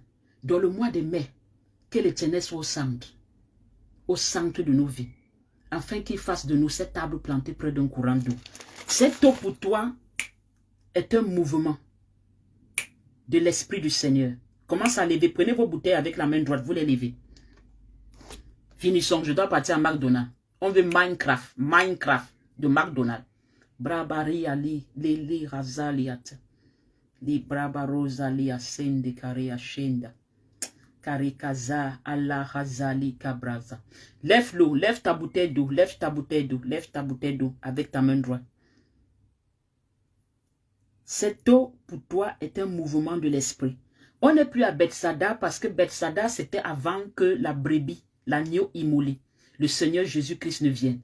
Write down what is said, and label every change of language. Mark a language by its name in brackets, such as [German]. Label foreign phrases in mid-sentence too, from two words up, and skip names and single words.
[French] Dans le mois de mai, que l'Éternel soit au centre de nos vies, afin qu'il fasse de nous cette arbre planté près d'un courant d'eau. Cette eau pour toi est un mouvement de l'Esprit du Seigneur. Commence à lever. Prenez vos bouteilles avec la main droite, vous les levez. Finissons, je dois partir à McDonald's. On veut Minecraft de McDonald's. Brabari ali, lili razaliat. Li brabarosali asende kare ashenda. Karikaza Allah razali kabraza. Lève l'eau, lève ta bouteille d'eau, lève ta bouteille d'eau, lève ta bouteille d'eau avec ta main droite. Cette eau pour toi est un mouvement de l'esprit. On n'est plus à Bethsada parce que Bethsada c'était avant que la brebis, l'agneau immolé, le Seigneur Jésus-Christ ne vienne.